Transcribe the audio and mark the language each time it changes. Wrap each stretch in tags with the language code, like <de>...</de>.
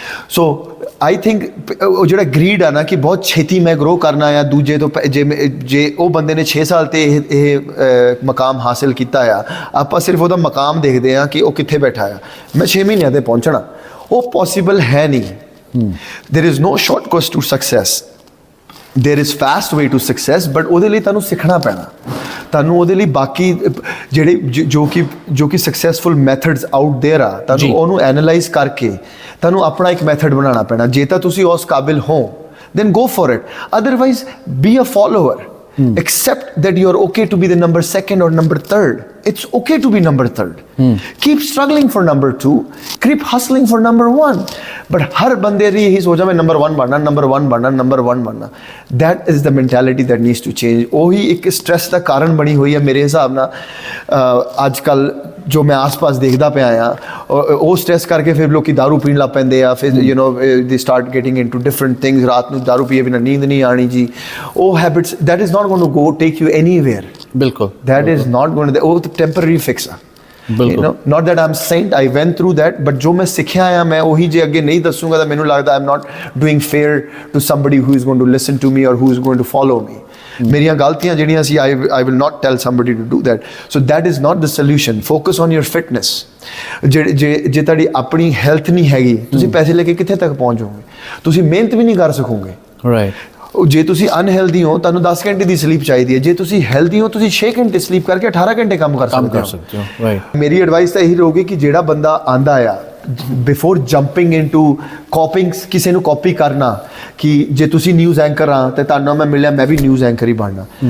<pa>So I think ਉਹ ਜਿਹੜਾ greed ਆ ਨਾ ਕਿ ਬਹੁਤ ਛੇਤੀ ਮੈਂ ਗਰੋ ਕਰਨਾ ਆ ਦੂਜੇ ਤੋਂ, ਜੇ ਉਹ ਬੰਦੇ ਨੇ 6 ਸਾਲ ਤੇ ਇਹ ਮਕਾਮ ਹਾਸਿਲ ਕੀਤਾ ਆ, ਆਪਾਂ ਸਿਰਫ ਉਹਦਾ ਮਕਾਮ ਦੇਖਦੇ ਹਾਂ ਕਿ ਉਹ ਕਿੱਥੇ ਬੈਠਾ ਆ, ਮੈਂ 6 ਮਹੀਨਿਆਂ ਤੇ ਪਹੁੰਚਣਾ, ਉਹ ਪੋਸੀਬਲ ਹੈ ਨਹੀਂ।</pa> <en>there is no shortcut to success,</en> <pa>there is fast way to success, but ਉਹਦੇ ਲਈ ਤੁਹਾਨੂੰ ਸਿੱਖਣਾ ਪੈਣਾ, ਤੁਹਾਨੂੰ ਉਹਦੇ ਲਈ ਬਾਕੀ ਜਿਹੜੇ ਜੋ ਕਿ ਸਕਸੈਸਫੁਲ ਮੈਥਡਸ ਆਊਟ ਦੇਅਰ ਆ, ਤੁਹਾਨੂੰ ਉਹਨੂੰ ਐਨਾਲਾਈਜ਼ ਕਰਕੇ ਤੁਹਾਨੂੰ ਆਪਣਾ ਇੱਕ ਮੈਥਡ ਬਣਾਉਣਾ ਪੈਣਾ। ਜੇ ਤਾਂ ਤੁਸੀਂ ਉਸ ਕਾਬਿਲ ਹੋ</pa> <en>then go for it, otherwise be a follower. Accept that you are okay to be the number 2nd or number 3rd. It's okay to be number 3rd. Keep struggling for number 2, keep hustling for number 1, but</en> <pa>हर बंदे री यही सोचा मैं number 1 बनना,</pa> <en>number 1 बनना, number 1 बनना। That is the mentality that needs to change।</en> <pa>ਉਹੀ ਇੱਕ ਸਟ੍ਰੈਸ ਦਾ ਕਾਰਨ ਬਣੀ ਹੋਈ ਹੈ ਮੇਰੇ ਹਿਸਾਬ ਨਾਲ ਅੱਜ ਕੱਲ ਜੋ ਮੈਂ ਆਸ-ਪਾਸ ਦੇਖਦਾ ਪਿਆ ਆ। ਉਹ ਸਟ੍ਰੈਸ ਕਰਕੇ ਫਿਰ ਲੋਕੀ ਦਾਰੂ ਪੀਣ ਲੱਗ ਪੈਂਦੇ ਆ, ਫਿਰ</pa> <en>You know they start getting into different things.</en> <pa>ਰਾਤ ਨੂੰ ਦਾਰੂ ਪੀਏ ਬਿਨਾਂ ਨੀਂਦ ਨਹੀਂ ਆਣੀ ਜੀ, ਉਹ habits</pa> <en>that is not going to go take you anywhere।</en> <pa>ਬਿਲਕੁਲ</pa> <en>that is not going to,</en> <pa>ਉਹ ਟੈਂਪਰੇਰੀ ਫਿਕਸ ਆ।</pa> <en>You know, not that I'm saint, I went through that, but</en> <pa>ਜੋ ਮੈਂ ਸਿੱਖਿਆ ਆ ਮੈਂ ਉਹੀ ਜੇ ਅੱਗੇ ਨਹੀਂ ਦੱਸੂਗਾ ਤਾਂ ਮੈਨੂੰ ਲੱਗਦਾ</pa> <en>I'm not doing fair to somebody who is going to listen to me or who is going to follow me।</en> <pa>ਮੇਰੀਆਂ ਗਲਤੀਆਂ ਜਿਹੜੀਆਂ ਸੀ</pa> <en>I will not tell somebody to do that। So that is not the solution। Focus on your fitness।</en> <pa>ਜੇ ਤੁਹਾਡੀ ਆਪਣੀ health ਨਹੀਂ ਹੈਗੀ, ਤੁਸੀਂ ਪੈਸੇ ਲੈ ਕੇ ਕਿੱਥੇ ਤੱਕ ਪਹੁੰਚ ਜਾਓਗੇ? ਤੁਸੀਂ ਮਿਹਨਤ ਵੀ ਨਹੀਂ ਕਰ ਸਕੋਗੇ। ਰਾਈਟ। ਜੇ ਤੁਸੀਂ ਅਨਹੈਲਦੀ ਹੋ ਤੁਹਾਨੂੰ 10 ਘੰਟੇ ਦੀ ਸਲੀਪ ਚਾਹੀਦੀ ਹੈ, ਜੇ ਤੁਸੀਂ ਹੈਲਦੀ ਹੋ ਤੁਸੀਂ 6 ਘੰਟੇ ਸਲੀਪ ਕਰਕੇ 18 ਘੰਟੇ ਕੰਮ ਕਰ ਸਕਦੇ ਹੋ। ਰਾਈਟ। ਮੇਰੀ ਐਡਵਾਈਸ ਤਾਂ ਇਹੀ ਰਹੂਗੀ ਕਿ ਜਿਹੜਾ ਬੰਦਾ ਆਂਦਾ ਆ</pa> <en>before jumping into copying,</en> <pa>ਕਿਸੇ ਨੂੰ ਕਾਪੀ ਕਰਨਾ, ਕਿ ਜੇ ਤੁਸੀਂ ਨਿਊਜ਼ ਐਂਕਰ ਆ ਤੇ ਤੁਹਾਨੂੰ ਮੈਂ ਮਿਲਿਆ ਮੈਂ ਵੀ ਨਿਊਜ਼ ਐਂਕਰ ਹੀ ਬਣਨਾ।</pa>